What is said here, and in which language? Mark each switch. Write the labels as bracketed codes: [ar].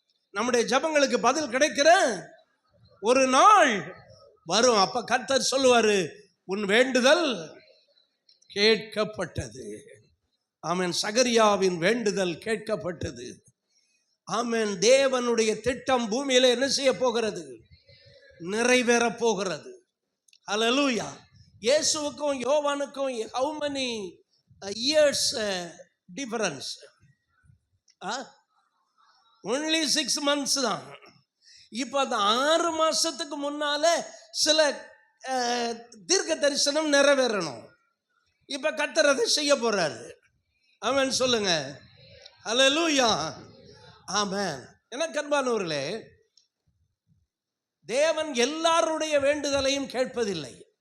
[ta] நம்முடைய ஜெபங்களுக்கு பதில் கிடைக்கிற ஒரு நாள் வரும். அப்ப கர்த்தர் சொல்லுவாரு, உன் வேண்டுதல் கேட்கப்பட்டது. ஆமென். சகரியாவின் வேண்டுதல் கேட்கப்பட்டது. ஆமென். தேவனுடைய திட்டம் பூமியில என்ன செய்ய போகிறது? நிறைவேற போகிறது. அல்லேலூயா. இயேசுவுக்கும் யோவானுக்கும் [en] how many years difference? only 6 months தான். [ta] இப்ப அந்த 6 மாசத்துக்கு முன்னால சில தீர்க்க தரிசனம் நிறைவேறணும். இப்ப கர்த்தர் அதை செய்ய போறாரு. ஆமென் சொல்லுங்க. அல்லேலூயா. ஆமென். எனக்கு அன்பானவர்களே, தேவன் எல்லாருடைய வேண்டுதலையும் கேட்பதில்லை.